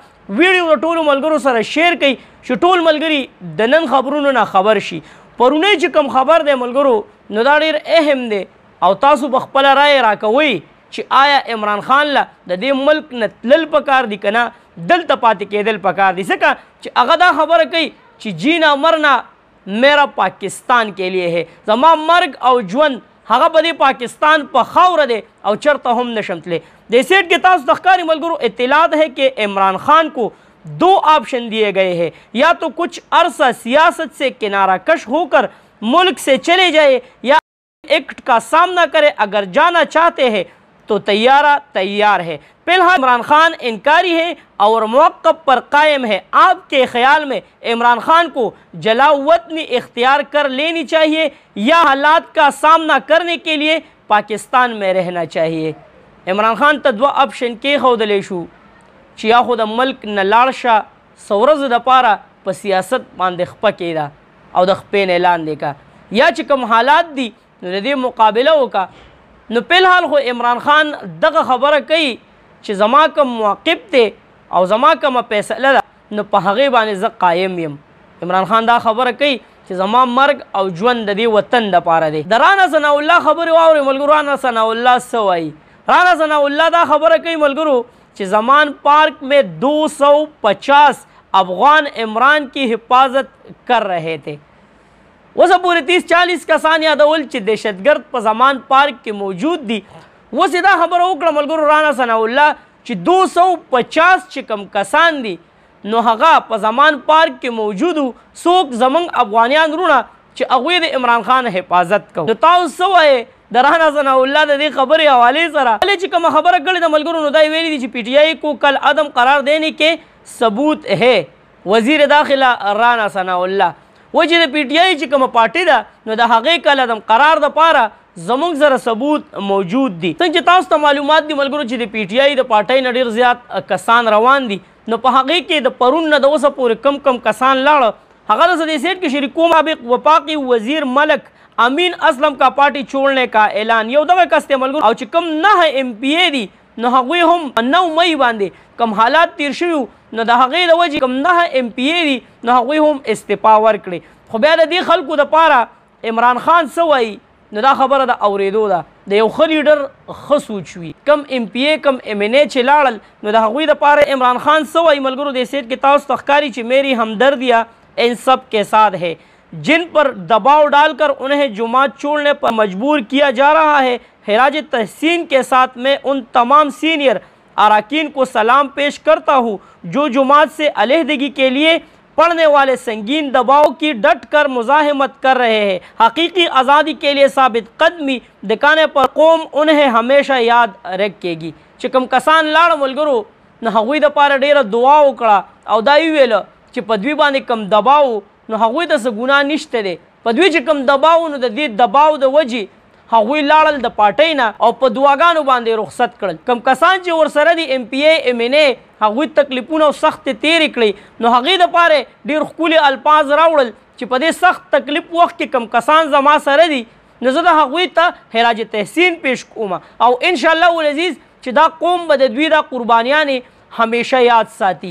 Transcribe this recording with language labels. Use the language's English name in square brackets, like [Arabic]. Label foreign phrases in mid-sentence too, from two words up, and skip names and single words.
[Pashto] ویډیو د ټولو ملګرو سره شیر کړئ چې ټول ملګري د نن خبرونو نه خبر شي. پرونی چې کوم خبر دی ملګرو نو دا ډېر اهم دی او تاسو په خپله رایې راکوئ چې آیا عمران خان له د دې ملک نه تلل پکار دي که نه دلته پاتې کېدل پکار دي. ځکه چې هغه دا خبره کوي چې [Urdu] جینا مرنا میرا پاکستان کے لیے ہے، [Pashto] زما مرگ او ژوند هغه په دې پاکستان په خاوره دی او چرته هم نشم تللی. د سیټ کې تاسو د ښکاري ملګرو [Urdu] اطلاعات ہے کہ عمران خان کو 2 آپشن دیے گئے ہیں، یا تو کچھ عرصہ سیاست سے کنارہ کش ہو کر ملک سے چلے جائے یا ایکٹ کا سامنا کرے. اگر جانا چاہتے ہیں تو تیار ہے. فی الحال عمران خان انکاری ہے اور موقف پر قائم ہے. آپ کے خیال میں عمران خان کو جلا وطنی اختیار کر لینی چاہیے یا حالات کا سامنا کرنے کے لیے پاکستان میں رہنا چاہیے؟ [Pashto] عمران خان ته 2 آپشن کېښودلی شو چې یا خو د ملک نه لاړ شه څه ورځو دپاره په سیاست باندې خپه کېده او د خپې نه لاندې کا، یا چې کوم حالات دي نو د دې مقابله وکړه. نو په الحال خو عمران خان دغه خبره کوي چې زما کوم موقف دی او زما کومه فیصله ده نو په هغې باندې زه قایم یم. عمران خان دا خبره کوي چې زما مرګ او ژوند د دې وطن دپاره دی. د رانا ثناء الله خبرې واورئ ملګرو. رانا ثناء الله څه وایي؟ رانا ثناء الله دا خبره کوي ملګرو چې زمان پارک [Urdu] میں 250 افغان عمران کی حفاظت کر رہے تھے. [Pashto] اوس پورې 30-40 کسان یادول چې دهشتګرد په زمان پارک کې موجود دي. اوس یې دا خبره وکړه ملګرو رانا ثناء الله چې 250 چې کوم کسان دي نو هغه په زمان پارک کې موجود وو څوک زموږ افغانیان وروڼه چې هغوی د عمران خان حفاظت کوو. نو تاسو څه وایې د رانا ثناء الله د دې خبرې حوالې سره؟ چې کومه خبره کړې ده ملګرو نو دا یې ویلي دي چې PTI [Urdu] کو کل عدم قرار دینے [Pashto] کې [Urdu] ثبوت ہے. [Pashto] وزیر داخله رانا ثناء الله وایي چې د PTI چې کومه پارټي ده نو د هغې کل عدم قرار دپاره زموږ سره ثبوت موجود دي. څنګه چې تاسو ته معلومات دي ملګرو چې د PTI د پارټۍ نه ډېر زیات کسان روان دي نو په هغې کې د پرون نه د اوسه پورې کم کسان لاړه هغه د دې سیټ کې شریک کوم. [Urdu] سابق وفاقي وزیر ملک امین اسلم کا پارٹی چھوڑنے کا اعلان. [Pashto] یو دغه کس دی ملګرو او چې کوم 9 MPA دي نو هغوی هم 9 مئی باندې کوم حالات تیر شوي نو د هغې د وجې کوم 9 MPA دي نو هغوی هم استعفا ورکړي. خو بیا د دې خلکو دپاره عمران خان څه وایي نو دا خبره د اورېدو ده. د یو ښه لیډر ښه سوچ وي. کم MPA کم MNA چې لاړل نو د هغوی دپاره عمران خان څه وایي ملګرو د سیټ کې تاسو ته ښکاري چې [Urdu] میری همدردیاں ان سب کے ساتھ ہے جن پر دباؤ ڈال کر انہیں جماعت چھوڑنے پر مجبور کیا جا رہا ہے. خراج تحسین کے ساتھ میں ان تمام سینئر اراکین کو سلام پیش کرتا ہوں جو جماعت سے علیحدگی کے لیے پڑنے والے سنگین دباؤ کی ڈٹ کر مزاحمت کر رہے ہیں. حقیقی آزادی کے لیے ثابت قدمی دکھانے پر قوم انہیں ہمیشہ یاد رکھے گی. [Pashto] چې کوم کسان لاړه ملګرو نو هغوی دپاره ډېره دعا وکړه او دا یې وویله چې په دوی باندې کوم دباو نو هغوی ته څه ګناه نشته دی. په دوی چې کوم دباو نو د دې دباو د وجې هغوی لاړل د پارټۍ نه او په دعاګانو باندې رخصت کړل. کوم کسان چې ورسره دي MPA MNA هغوی تکلیفونه او سختې تېرې کړئ نو هغې دپاره ډېر ښکلي الفاظ راوړل چې په دې سخت تکلیف وخت کې کوم کسان زما سره دي نو زه د هغوی ته خراج تحسین پیش کوم او [Arabic] انشاءالله العزیز [Pashto] چې دا قوم به د دوی دا قربانیانې همیشه یاد ساتي.